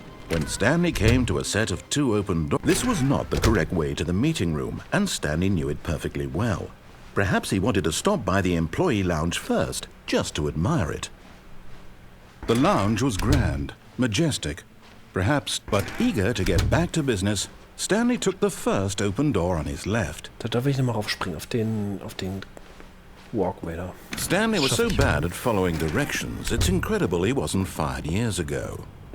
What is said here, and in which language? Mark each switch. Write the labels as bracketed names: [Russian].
[English] When Stanley came to a set of 2 open doors, this was not the correct way to the meeting room, and Stanley knew it perfectly well. Perhaps he wanted to stop by the employee lounge first, just to admire it. The lounge was grand, majestic, perhaps, but eager to get back to business, Stanley took the first open door on his left. [German] Da darf ich nochmal raufspringen, auf den Walkway da. [English] Stanley was so bad at following directions, it's incredible he wasn't fired years ago.